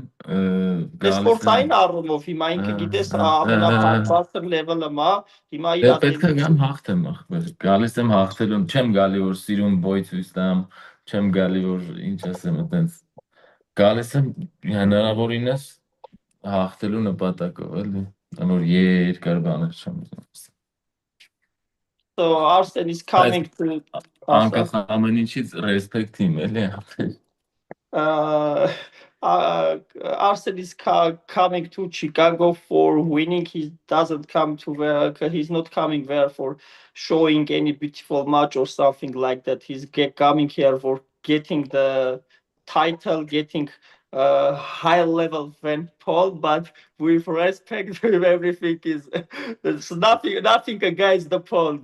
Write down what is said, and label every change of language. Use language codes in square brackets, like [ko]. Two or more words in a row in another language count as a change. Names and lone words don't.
[hy] Սպորտային առումով հիմա ինքը գիտես ամենաբարձր level-ը մա, հիմա իր պետք է գամ հաղթեմ ախպեր, գալիս եմ հաղթելուն, չեմ գալի որ սիրուն բոյ ցույց տամ, չեմ գալի որ ինչ ասեմ, այտենց գալիս եմ հնարավորինս հաղթելու նպատակով, էլի, որ երկար բաներ չեմ ուզում։ [en] So Arsen is coming to [hy] անկախ ամեն ինչից respect իմ, էլի։ [en] Arsen is coming to Chicago for winning. He doesn't come to where he's not coming there for showing any beautiful match or something like that. He's coming here for getting the title, getting high level than Paul, but with respect, everything is there's nothing against the Paul.